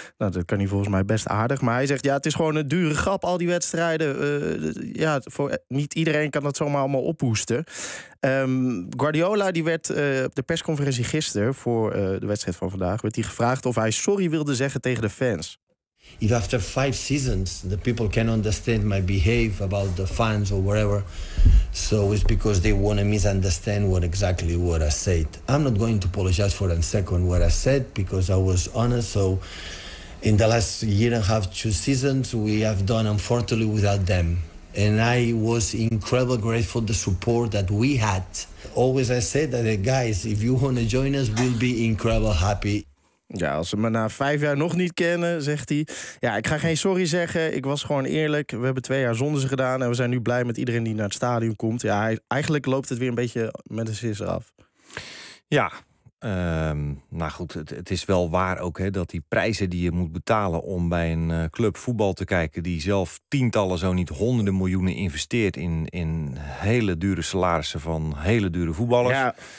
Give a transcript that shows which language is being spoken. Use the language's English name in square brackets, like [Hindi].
[Dutch] Nou, dat kan hij volgens mij best aardig. Maar hij zegt: ja, het is gewoon een dure grap, al die wedstrijden. Niet iedereen kan dat zomaar allemaal ophoesten. Guardiola die werd op de persconferentie gisteren voor de wedstrijd van vandaag, werd hij gevraagd of hij sorry wilde zeggen tegen de fans. [English] If after 5 seasons the people can understand my behavior about the fans or whatever, so it's because they want to misunderstand what I said. I'm not going to apologize for a second what I said, because I was honest. So in the last year and a half, 2 seasons, we have done unfortunately without them. And I was incredibly grateful for the support that we had. Always I said that, guys, if you want to join us, we'll be incredibly happy. [Dutch] Ja, als ze me na 5 jaar nog niet kennen, zegt hij. Ja, ik ga geen sorry zeggen. Ik was gewoon eerlijk. We hebben 2 jaar zonder ze gedaan. En we zijn nu blij met iedereen die naar het stadion komt. Ja, eigenlijk loopt het weer een beetje met een sisser af. Ja, nou goed, het is wel waar ook, hè, dat die prijzen die je moet betalen om bij een club voetbal te kijken, die zelf tientallen, zo niet honderden miljoenen investeert in hele dure salarissen van hele dure voetballers. Ja.